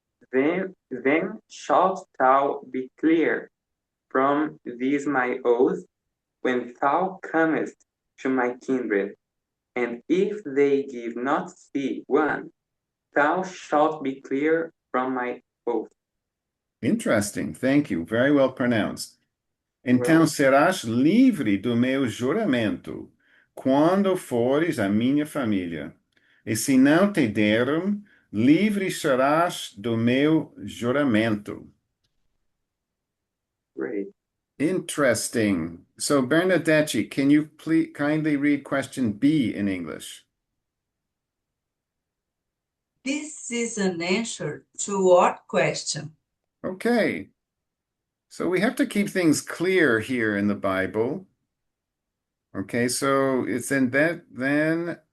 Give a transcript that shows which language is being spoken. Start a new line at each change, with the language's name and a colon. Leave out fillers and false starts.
English: Then shalt thou be clear from this my oath, when thou comest to my kindred, and if they give not thee one, thou shalt be clear from my oath. Interesting, thank you, very well pronounced.
Portuguese: Então serás livre do meu juramento, quando fores a minha família. E se não te deram, livre serás do meu juramento.
English: Great. Interesting. So Bernadette, can you please kindly read question B in English? This is an answer to what question? Okay. So we have to keep things clear here in the Bible. Okay, so it's in that then